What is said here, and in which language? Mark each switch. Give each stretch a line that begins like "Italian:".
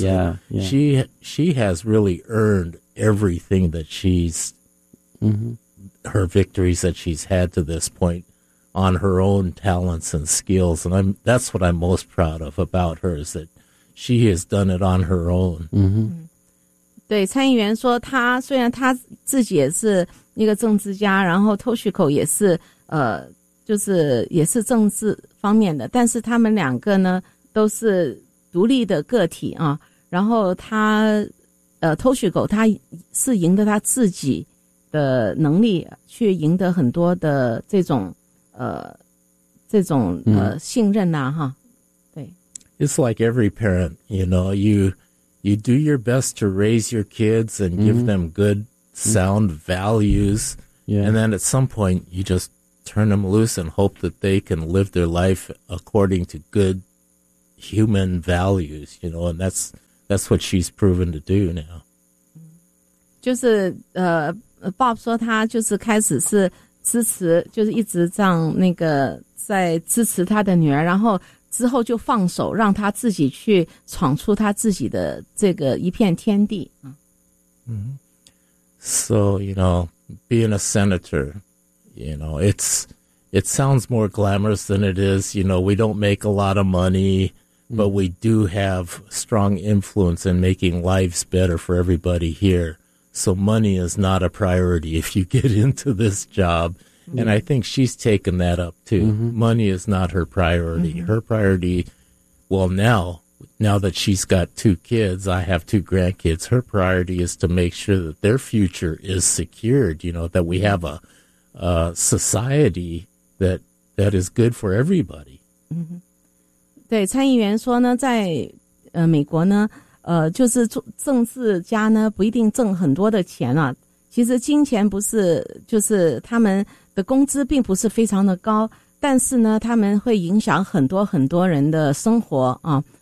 English: She has really earned everything that she's, her victories that she's had to this point on her own talents and skills. And that's what I'm most proud of about her is that she has done it on her own.
Chinese: 对，参议员说他虽然他自己也是一个政治家，然后 Toshiko 也是就是也是政治方面的，但是他们两个呢都是独立的个体啊。然后他Toshiko 他是赢得他自己的能力去赢得很多的这种信任呐、哈。对
English: ，It's like every parent, you know, you do your best to raise your kids and give them good. Sound values, and then at some point you just turn them loose and hope that they can live their life according to good human values, you know, and that's what she's proven to do now.
Chinese: 就是Bob 说他就是开始是支持，就是一直这样那个在支持他的女儿，然后之后就放手，让他自己去闯出他自己的这个一片天地。
English: So, you know, being a senator, you know, it sounds more glamorous than it is. You know, we don't make a lot of money, but we do have strong influence in making lives better for everybody here. So money is not a priority if you get into this job. And I think she's taken that up too. Money is not her priority. Her priority, well, now that she's got two kids, I have two grandkids, her priority is to make sure that their future is secured, you know, that we have a society that is good for everybody.
Chinese: 对，参议员说呢，在美国呢，就是政治家呢不一定挣很多的钱啊。其实金钱不是，就是他们的工资并不是非常的高，但是呢，他们会影响很多很多人的生活啊。